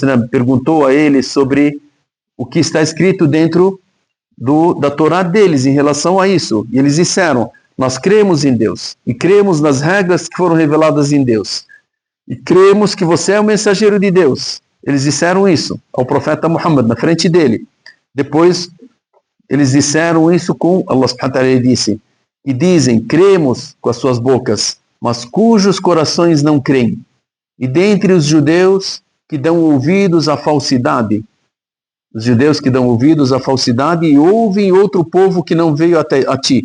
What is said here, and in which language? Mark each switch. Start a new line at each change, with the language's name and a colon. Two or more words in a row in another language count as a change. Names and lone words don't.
Portuguese: perguntou a eles sobre o que está escrito dentro da Torá deles em relação a isso. E eles disseram, nós cremos em Deus e cremos nas regras que foram reveladas em Deus. E cremos que você é o mensageiro de Deus. Eles disseram isso ao profeta Muhammad, na frente dele. Depois, eles disseram isso com Allah
Arabic: سبحانه وتعالى
Portuguese: disse, e dizem, cremos com as suas bocas, mas cujos corações não creem. E dentre os judeus que dão ouvidos à falsidade, os judeus que dão ouvidos à falsidade e ouvem outro povo que não veio até a ti.